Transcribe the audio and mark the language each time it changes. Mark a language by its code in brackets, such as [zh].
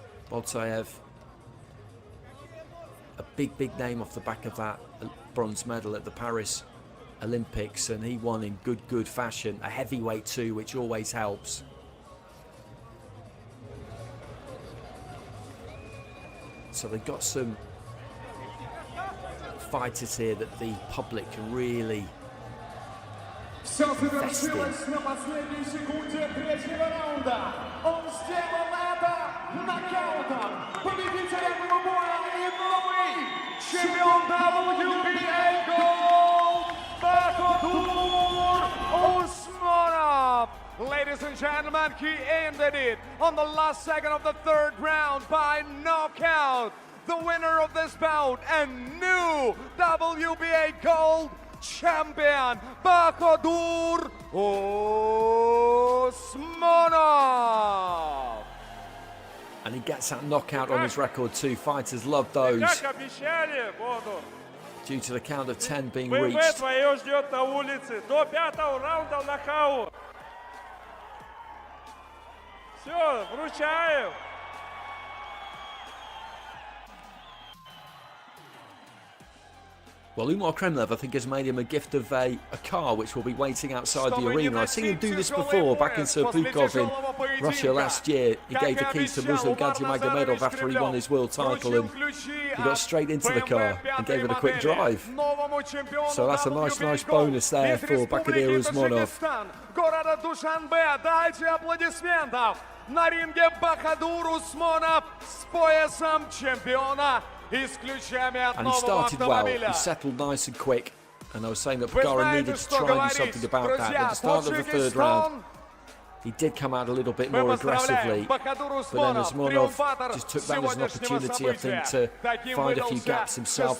[en] Boltaev, a big name off the back of that bronze medal at the Paris Olympics, and he won in good fashion. A heavyweight too, which always helps. So they've got some fighters here that the public can really [ru] Все завершилось на последней секунде третьего раунда. Он сделал это нокаутом. Победителем боя и новый чемпион WBA Gold Bakhodur Usmonov. [en] Ladies and gentlemen, he ended it on the last second of the third round by knockout. The winner of this bout and new WBA Gold champion, Bakhodur Usmonov. And he gets that knockout on his record too. Fighters love those. Due to the count of 10 being reached. [ru] Все, вручаю. [en] Well, Umar Kremlev, I think, has made him a gift of a car which will be waiting outside the arena. I've seen him do this before, back in Serpukhov in Russia last year. He gave the keys to Muslim Gadjimagomedov after he won his world title, and he got straight into the car and gave it a quick drive. So that's a nice bonus there for Bakhodur Usmonov. [ru] Города Душанбе, дайте аплодисментов. На ринге Bakhodur Usmonov с поясом чемпиона. [en] And he started well, he settled nice and quick, and I was saying that Pagara needed to try and do something about that. At the start of the third round, he did come out a little bit more aggressively, but then Usmonov just took that as an opportunity, I think, to find a few gaps himself.